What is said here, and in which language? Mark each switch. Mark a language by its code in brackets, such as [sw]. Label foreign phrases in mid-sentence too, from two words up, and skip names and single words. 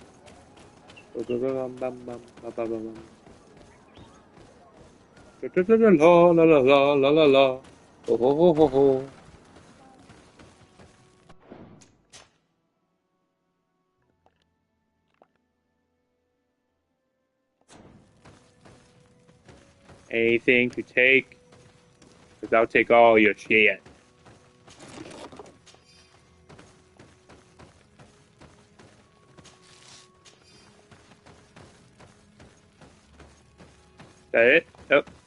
[en] La la la la la la la. Ho ho ho ho ho. Anything to take? Because I'll take all your shit. Is that it? Yep.